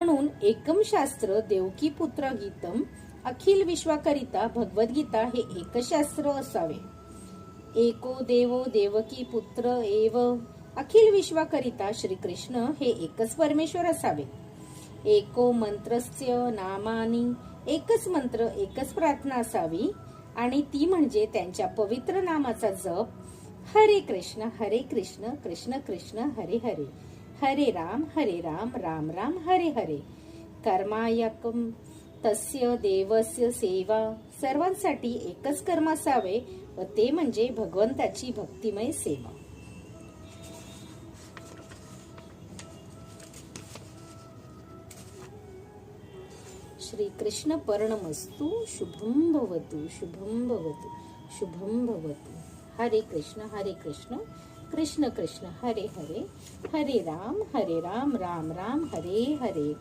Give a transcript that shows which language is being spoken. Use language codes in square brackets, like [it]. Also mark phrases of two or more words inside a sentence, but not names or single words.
[mr] म्हणून [sa] एकम शास्त्र देवकी पुत्र गीतम [mr] अखिल विश्वाकरिता भगवद्गीता हे एकच शास्त्र असावे. [sa] एको देवो देवकी पुत्र एव [mr] अखिल विश्वाकरिता श्रीकृष्ण हे एकच परमेश्वर असावे. [sa] एको मंत्रस्य नामानी [mr] एकच मंत्र एकच प्रार्थना असावी आणि ती म्हणजे त्यांच्या पवित्र नामाचा जप. [sa] हरे कृष्ण कृष्ण कृष्ण हरे हरे, हरे राम राम राम हरे हरे. कर्मायकम तस्य देवस्य सेवा. [mr] सर्वांसाठी एकच कर्म असावे व ते म्हणजे भगवंताची भक्तिमय सेवा. [sa] श्री कृष्ण पर्णमस्तु. शुभम भवतु शुभम भवतु शुभम भवतु. हरे कृष्ण कृष्ण कृष्ण हरे हरे, हरे राम राम राम हरे हरे.